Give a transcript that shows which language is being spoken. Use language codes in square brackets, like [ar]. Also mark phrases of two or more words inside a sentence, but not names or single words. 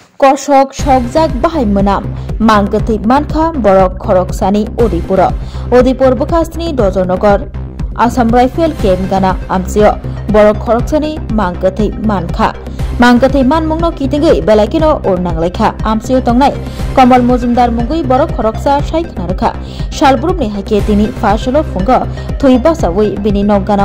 [trp] কসক সকজাক বাহাই মোনাম মাংগথৈ মানখা বরক খরকসানি উদয়পুর বখাস্তিनि दजनगर आसाम राइफल केम्प गाना आमसियो बरक खरकसानि मांगथै मानमुंगनो किथिंगै बेलायखिनो उरनांलायखा आमसियो तंनाय कमल मजुमदार मुंगै बरक खरकसा सायखनारखा सालब्रुमनि हाइके तिनि फासलो फुंग थै बासावै बिनि नगानाव